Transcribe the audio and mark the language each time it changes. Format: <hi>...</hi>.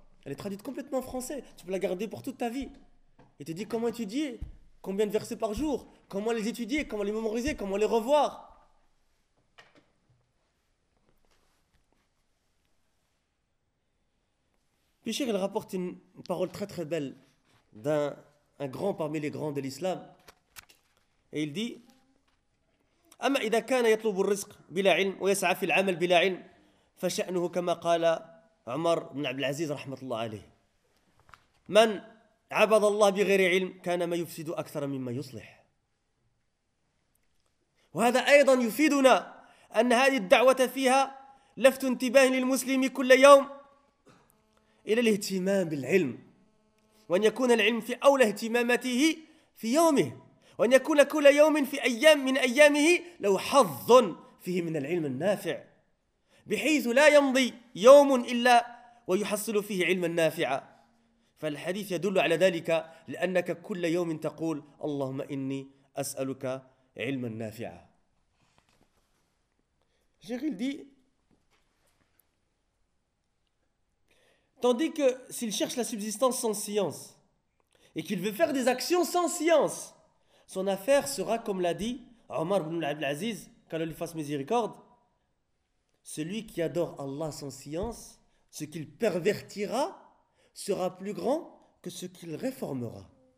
<fr>Elle est traduite complètement en français. Tu peux la garder pour toute ta vie. Il te dit comment étudier, combien de versets par jour, comment les étudier, comment les mémoriser, comment les revoir. Puis Cheikh, il rapporte une parole très très belle d'un grand parmi les grands de l'islam. Et il dit</fr> <ar>« Amma idha kana yatlubu rizq bila ilm ou yasa'a fil amal bila ilm » فشأنه كما قال عمر بن عبد العزيز رحمة الله عليه من عبد الله بغير علم كان ما يفسد أكثر مما يصلح. وهذا أيضا يفيدنا أن هذه الدعوة فيها لفت انتباه للمسلم كل يوم إلى الاهتمام بالعلم وأن يكون العلم في أولى اهتماماته في يومه وأن يكون كل يوم في أيام من أيامه لو حظ فيه من العلم النافع بحيث لا يمضي يوم إلا ويحصل فيه علما نافعا فالحديث يدل على ذلك لأنك كل يوم تقول اللهم إني أسألك علما نافعا.</ar> <fr>Cheikh dit, tandis que s'il cherche la subsistance sans science et qu'il veut faire des actions sans science, son affaire sera comme l'a dit Omar ibn al-Aziz, qu'Allah lui fasse miséricorde, celui qui adore Allah sans science, ce qu'il pervertira sera plus grand que ce qu'il réformera.</fr>